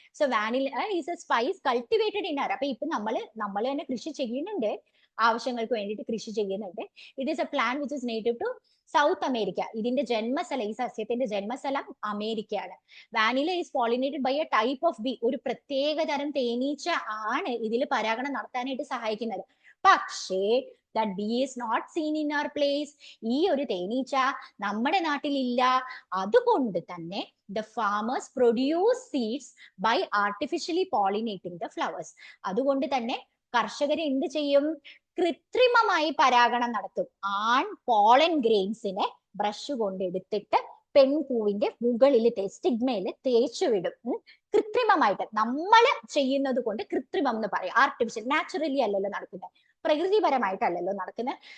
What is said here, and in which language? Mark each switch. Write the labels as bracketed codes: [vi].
[en] So vanilla is a spice cultivated in our. [ml] അപ്പൊ ഇപ്പൊ നമ്മൾ തന്നെ കൃഷി ചെയ്യുന്നുണ്ട്, ആവശ്യങ്ങൾക്ക് വേണ്ടിയിട്ട് കൃഷി ചെയ്യുന്നുണ്ട്. [en] It is a plant which is native to South America. [ml] ഇതിന്റെ ജന്മസ്ഥലം, ഈ സസ്യത്തിന്റെ ജന്മസ്ഥലം അമേരിക്കയാണ്. [en] Vanilla is pollinated by a type of bee. [ml] ഒരു പ്രത്യേക തരം തേനീച്ച ആണ് ഇതിൽ പരാഗണം നടത്താനായിട്ട് സഹായിക്കുന്നത്. [en] പക്ഷേ that bee is not seen in our place. [ml] ഈ ഒരു തേനീച്ച നമ്മുടെ നാട്ടിലില്ല. അതുകൊണ്ട് തന്നെ [en] the farmers produce seeds by artificially pollinating the flowers. [ml] അതുകൊണ്ട് തന്നെ കർഷകർ എന്ത് ചെയ്യും? കൃത്രിമമായി പരാഗണം നടത്തും. ആൺ പോളൻ ഗ്രെയിൻസിനെ ബ്രഷ് കൊണ്ട് എടുത്തിട്ട് പെൺപൂവിന്റെ മുകളിൽ സ്റ്റിഗ്മയിൽ തേച്ചു വിടും. കൃത്രിമമായിട്ട് നമ്മൾ ചെയ്യുന്നത് കൊണ്ട് കൃത്രിമം എന്ന് പറയും. ആർട്ടിഫിഷ്യൽ, നാച്ചുറലി അല്ലല്ലോ നടക്കുന്നത്, പ്രകൃതിപരമായിട്ടല്ലല്ലോ നടക്കുന്നത്.